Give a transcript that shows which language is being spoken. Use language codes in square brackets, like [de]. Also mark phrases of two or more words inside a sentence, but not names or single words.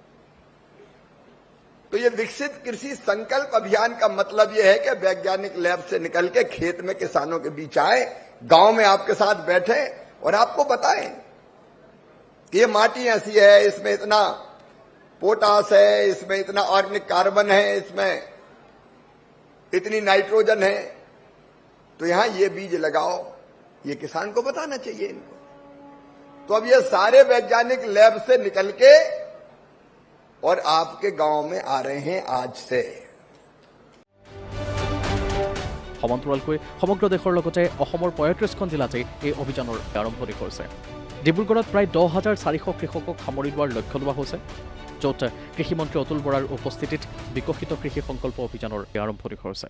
[hi] तो ये विकसित कृषि संकल्प अभियान का मतलब यह है कि वैज्ञानिक लैब से निकल के खेत में किसानों के बीच आए, गांव में आपके साथ बैठे और आपको बताएं कि ये माटी ऐसी है, इसमें इतना पोटास है, इसमें इतना [en] organic carbon [hi] है, इसमें इतनी नाइट्रोजन है, तो यहां ये बीज लगाओ। ये किसान को बताना चाहिए इनको। तो अब ये सारे वैज्ञानिक लैब से निकल के और आपके गांव में आ रहे हैं आज से। [as] সমান্তৰালকৈ সমগ্ৰ দেশৰ লগতে অসমৰ ৩৫খন জিলাতে এই অভিযানৰ আৰম্ভণি কৰিছে। ডিব্ৰুগড়ত প্ৰায় 10,400 কৃষকক সামৰি লোৱাৰ লক্ষ্য লোৱা হৈছে, য'ত কৃষিমন্ত্ৰী অতুল বৰাৰ উপস্থিতিত বিকশিত কৃষি সংকল্প অভিযানৰ আৰম্ভণি কৰিছে।